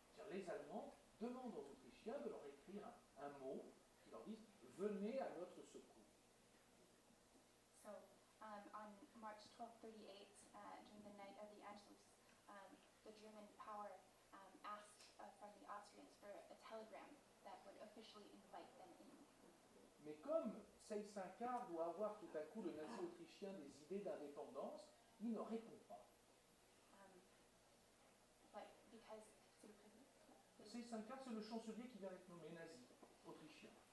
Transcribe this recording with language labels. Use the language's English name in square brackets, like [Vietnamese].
[French] C'est-à-dire les Allemands demandent aux Autrichiens de leur écrire un mot qui leur dise « Venez à notre secours ». [English] So on March 1238, during the night of the Anschluss, the German power asked from the Austrians for a telegram that would officially invite them in. [French] Mais comme Seyss-Inquart doit avoir tout à coup le nazi autrichien des idées d'indépendance, il ne répond pas. [English] But because [French] Seyss-Inquart, c'est le chancelier qui vient d'être nommé nazi autrichien.